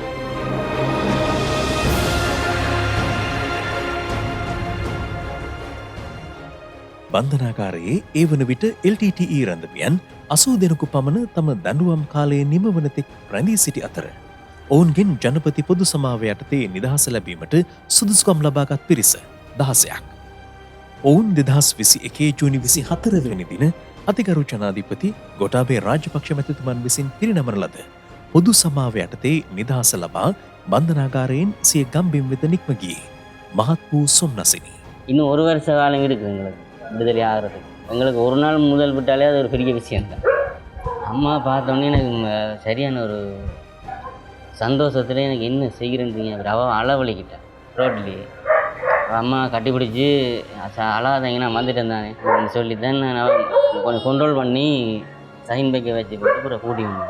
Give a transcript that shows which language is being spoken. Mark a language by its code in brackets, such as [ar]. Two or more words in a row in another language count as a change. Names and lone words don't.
[si] බන්ධනාගාරයේ ඒ වන විට LTTE රැඳවියන් 80 දෙනෙකු පමණ තම දඬුවම් කාලයේ නිමවන තෙක් රැඳී සිටි අතර ඔවුන්ගෙන් ජනපති පොදු සමාව යටතේ නිදහස ලැබීමට සුදුසුකම් ලබාගත් පිරිස 16ක්. ඔවුන් 2021 ජූනි 24 වෙනි දින අතිගරු ජනාධිපති ගෝඨාභය රාජපක්ෂ මැතිතුමන් විසින් පිරිනමන ලද පොදු සමාව යටතේ නිදහස ලබා බන්ධනාගාරයෙන් සිය ගම්බිම් වෙත නික්ම ගියේ මහත් වූ සොම්නසිනි. [ta] இன்னும் ஒரு வருஷ காலம் இருக்குது எங்களுக்கு விடுதலை ஆகிறதுக்கு. எங்களுக்கு ஒரு நாள் முதல் விட்டாலே அது ஒரு பெரிய விஷயம்தான். அம்மா பார்த்தோன்னே எனக்கு சரியான ஒரு சந்தோஷத்தில் எனக்கு என்ன செய்கிறேன்னு அவள் அளவழிக்கிட்டேன் ரோட்லேயே. அம்மா கட்டிப்பிடிச்சி அழாதீங்க நான் வந்துட்டேன் தானே சொல்லி தான் நான் கொஞ்சம் கண்ட்ரோல் பண்ணி சைன் பைக்கை வச்சு போட்டு அப்புறம் கூட்டி வந்தேன்.